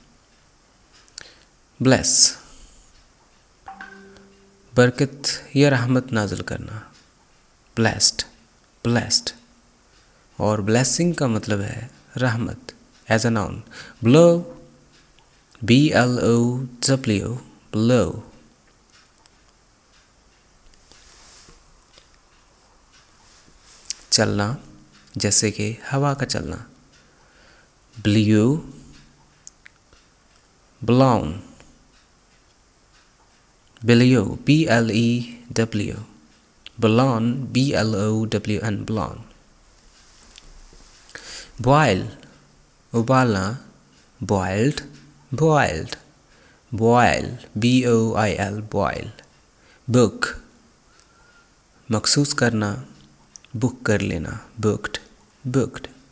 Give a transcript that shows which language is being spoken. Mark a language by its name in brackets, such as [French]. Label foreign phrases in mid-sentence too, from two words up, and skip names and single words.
[Hindi] ब्लेस बरकत या रहमत नाजिल करना, [English] blessed blessed, [Hindi] और ब्लेसिंग का मतलब है रहमत [English] as a noun. blow BLOW blow, [Hindi] चलना जैसे कि हवा का चलना, [English] blew blown, blew BLEW, blown BLOWN blown, boil उबालना, boiled boiled, boil BOIL boil, book [Hindi] मखसूस करना, [English] बुक [Hindi] कर लेना, [English] booked booked,